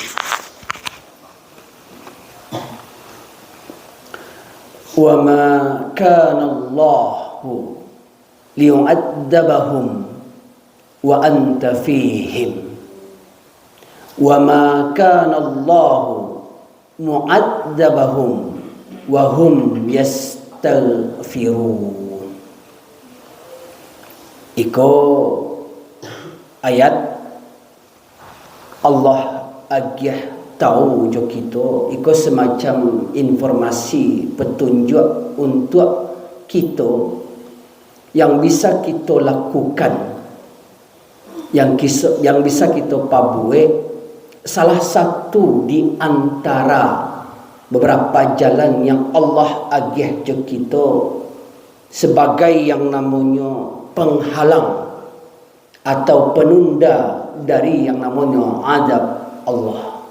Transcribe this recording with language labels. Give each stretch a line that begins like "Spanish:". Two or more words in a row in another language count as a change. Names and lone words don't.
Arabic: وما كان الله ليعذبهم وأنت فيهم وما كان الله معذبهم وهم يستغفرون.
Minangkabau: Iko ayat Allah agih tahu jo kita,
Indonesian: iko semacam informasi petunjuk untuk kita yang bisa kita lakukan, yang bisa kita pabuat. Salah satu di antara beberapa jalan yang Allah
Minangkabau: agih jo
Indonesian: kita sebagai yang namanya penghalang atau penunda dari yang namanya azab Allah.